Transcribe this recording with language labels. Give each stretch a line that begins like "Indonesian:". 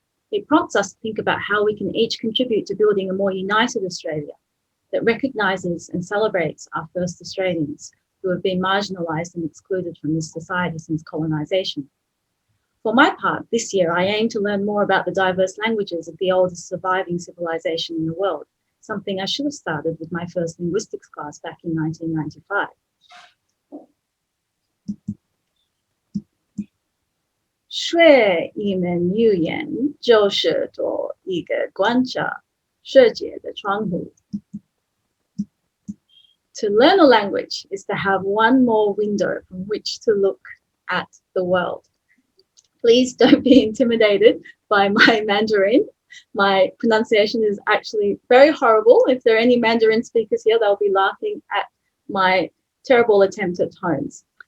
English: It prompts us to think about how we can each contribute to building a more united Australia that recognises and celebrates our first Australians who have been marginalised and excluded from this society since colonisation. For my part, this year I aim to learn more about the diverse languages of the oldest surviving civilization in the world, something I should have started with my first linguistics class back in 1995.
Chinese: 学一门语言就是多一个观察世界的窗户。
English: To learn a language is to have one more window from which to look at the world. Please don't be intimidated by my Mandarin. My pronunciation is actually very horrible. If there are any Mandarin speakers here, they'll be laughing at my terrible attempt at tones.